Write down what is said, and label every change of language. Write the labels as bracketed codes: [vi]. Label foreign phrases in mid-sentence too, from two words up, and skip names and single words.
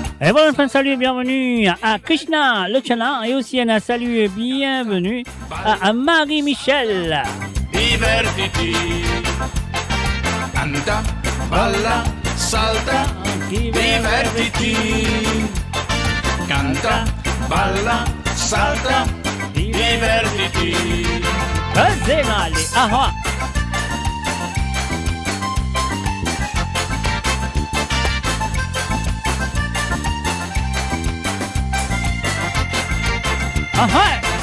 [fr] Et voilà, un salut et bienvenue à Krishna Lochana et aussi un salut et bienvenue à Marie-Michel. [it] Divertiti, canta, balla, salta, divertiti. Canta, balla, salta, divertiti. Cos'è male? Ah, ah.